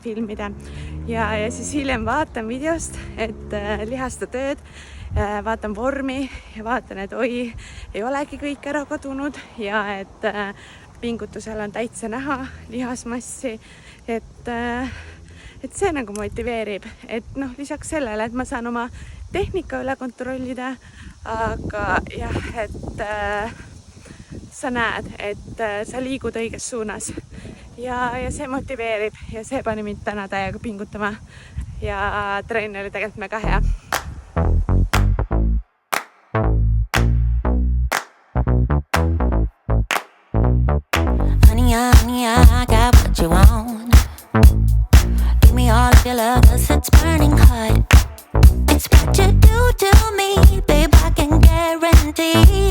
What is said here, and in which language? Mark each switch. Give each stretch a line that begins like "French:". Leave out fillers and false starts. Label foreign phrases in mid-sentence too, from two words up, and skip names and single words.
Estonian: filmida ja siis hiljem vaatan videost, et lihasta tööd, vaatan vormi ja vaatan, et oi, ei olegi kõik ära kadunud ja et pingutusel on täitsa näha lihasmassi, et see nagu motiveerib, et noh, lisaks sellele, et ma saan oma tehnika üle kontrollida, aga jah, et sa näed, et sa liigud õiges suunas ja see motiveerib ja see pani mind täna täiega pingutama ja trenn oli tegelikult mega hea.
English: Honey, I got what you want. Give me all of your love, 'cause it's burning hot. It's what you do to me, babe, I can guarantee.